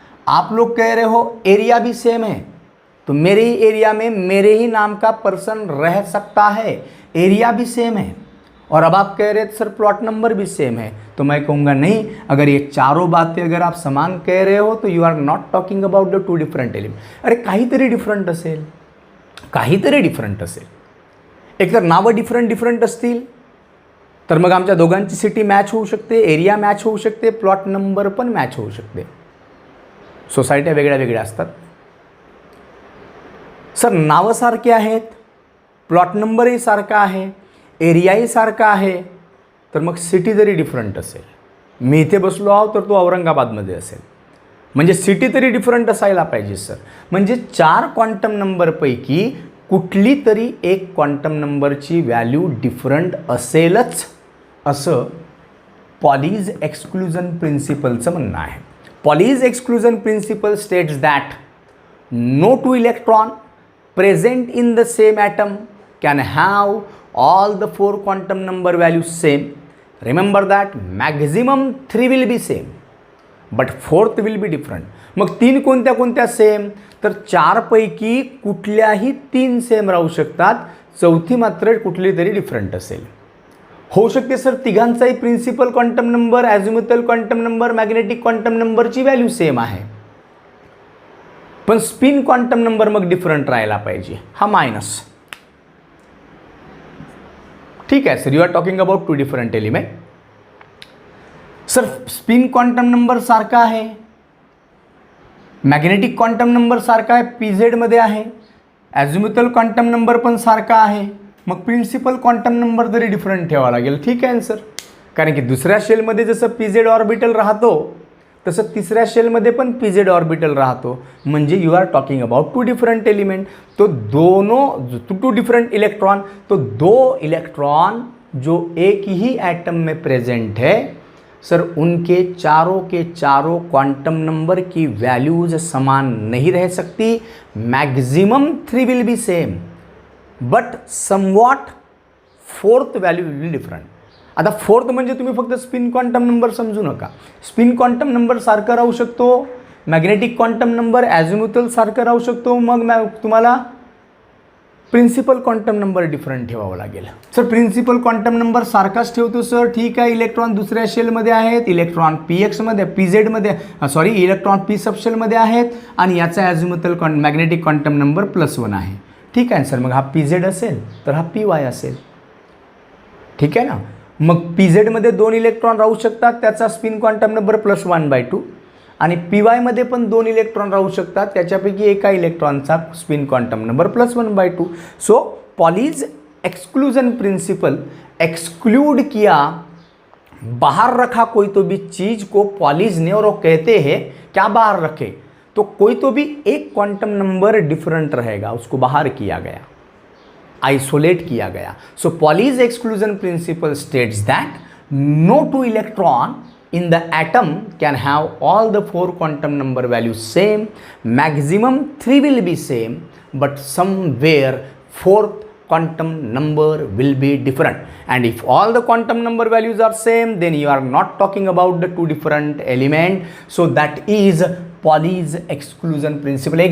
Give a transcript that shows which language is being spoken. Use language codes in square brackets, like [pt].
[hi] आप लोग कह रहे हो एरिया भी सेम है, तो मेरे ही एरिया में मेरे ही नाम का पर्सन रह सकता है, एरिया भी सेम है। और अब आप कह रहे थे सर प्लॉट नंबर भी सेम है, तो मैं कहूँगा नहीं, अगर ये चारों बातें अगर आप समान कह रहे हो तो [en] You are not talking about the two different element. [mr] अरे काहीतरी डिफरंट असेल, काहीतरी डिफरंट असेल, एकतर नावं डिफरंट असतील तर मग आमच्या दोघांची सिटी मॅच होऊ शकते, एरिया मॅच होऊ शकते, प्लॉट नंबर पण मॅच होऊ शकते, सोसायट्या वेगळ्या वेगळ्या असतात। सर नावं सारखी आहेत, प्लॉट नंबरही सारखा आहे, एरियाही सारखा आहे, तर मग सिटी जरी डिफरंट असेल, मी इथे बसलो आहो तर तो औरंगाबादमध्ये असेल, म्हणजे सिटी तरी डिफरंट असायला पाहिजे सर। म्हणजे 4 क्वांटम नंबरपैकी कुठली तरी एक क्वांटम नंबरची व्हॅल्यू डिफरंट असेलच, असं पॉलीज एक्सक्लुजन प्रिन्सिपलचं म्हणणं आहे। [en] Pauli's exclusion principle states that no two electron present in the same atom can have all the 4 quantum number values same. Remember that maximum 3 will be same but 4th will be different. [mr] मग 3 कोणत्या कोणत्या same, तर 4 पैकी कुठल्याही 3 same राहू शकतात, चौथी मात्र कुठली तरी डिफरंट असेल। होऊ शकते सर तिघांचाही principal quantum number, ॲझिमुथल quantum number, magnetic quantum नंबरची व्हॅल्यू सेम आहे, पण स्पिन क्वांटम नंबर मग डिफरंट राहायला पाहिजे, हा मायनस। ठीक आहे sir, [en] You are talking about two different element. [mr] Sir spin quantum number सारखा आहे, मॅग्नेटिक क्वांटम नंबर सारखा आहे, पीझेड मध्ये आहे, ॲझिमुथल क्वांटम नंबर पण सारखा आहे, मग प्रिन्सिपल क्वांटम नंबर तरी डिफरंट ठेवावा लागेल। ठीक आहे सर, कारण की दुसऱ्या शेलमध्ये जसं पीझेड ऑर्बिटल राहतो तसं तिसऱ्या शेलमध्ये पण पीझेड ऑर्बिटल राहतो, म्हणजे [en] You are talking about two different element. [hi] तो दोनों टू डिफरेंट इलेक्ट्रॉन, तो 2 इलेक्ट्रॉन जो एक ही एटम में प्रेजेंट है सर, उनके चारों के चारों क्वांटम नंबर की वैल्यूज समान नहीं रह सकती। [en] Maximum 3 will be same but somewhat 4th value will be different. [mr] आता 4th म्हणजे तुम्ही फक्त स्पिन क्वांटम नंबर समजू नका, स्पिन क्वांटम नंबर सारखा राहू शकतो, मॅग्नेटिक क्वांटम नंबर ॲझिमुथल सारखा राहू शकतो, मग तुम्हाला प्रिन्सिपल क्वांटम नंबर डिफरंट ठेवावं लागेल। सर प्रिन्सिपल क्वांटम नंबर सारखाच ठेवतो सर, ठीक आहे, इलेक्ट्रॉन दुसऱ्या शेलमध्ये आहेत, electron PX पीझेडमध्ये sorry electron P सबशेलमध्ये आहेत आणि याचा ॲझिमुथल मॅग्नेटिक क्वांटम नंबर +1 आहे। ठीक आहे सर, मग हा PZ असेल तर हा PY असेल, ठीक आहे ना। मग पीझेडमध्ये 2 इलेक्ट्रॉन राहू शकतात, त्याचा स्पिन क्वांटम नंबर +1/2 आणि PY पण 2 इलेक्ट्रॉन राहू शकतात, त्याच्यापैकी एका इलेक्ट्रॉनचा spin quantum number +1/2। [hi] सो पॉलीज एक्सक्लूजन प्रिंसिपल एक्सक्लूड किया, बाहर रखा कोई तो भी चीज को पॉलीज ने, और वो कहते हैं क्या बाहर रखे, तो कोई तो भी एक क्वांटम नंबर डिफरेंट रहेगा, उसको बाहर किया गया, आइसोलेट किया गया। [en] So Pauli's exclusion principle states that no two electron in the atom can have all the 4 quantum number values same, maximum 3 will be same but somewhere 4th quantum number will be different, and if all the quantum number values are same then you are not talking about the 2 different element, so that is Pauli's exclusion principle।